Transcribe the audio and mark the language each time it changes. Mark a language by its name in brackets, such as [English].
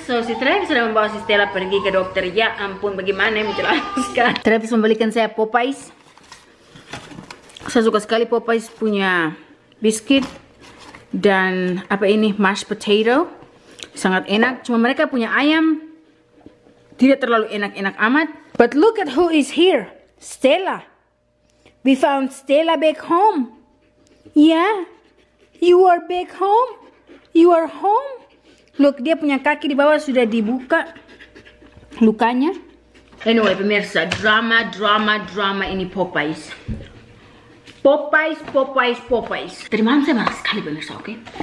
[Indonesian] So si Travis sudah membawa si Stella pergi ke dokter. Ya ampun, bagaimana yang menjelaskan. Travis membelikan saya Popeyes. Saya suka sekali Popeyes punya biskuit dan apa ini, mashed potato, sangat enak. Cuma mereka punya ayam tidak terlalu enak-enak amat. [English] But look at who is here, Stella. We found Stella back home. Yeah, you are back home. You are home. [Indonesian] Look, dia punya kaki di bawah sudah dibuka lukanya. Anyway pemirsa, drama ini Popeyes. Popeyes. Tadi malam saya marah sekali pemirsa, oke?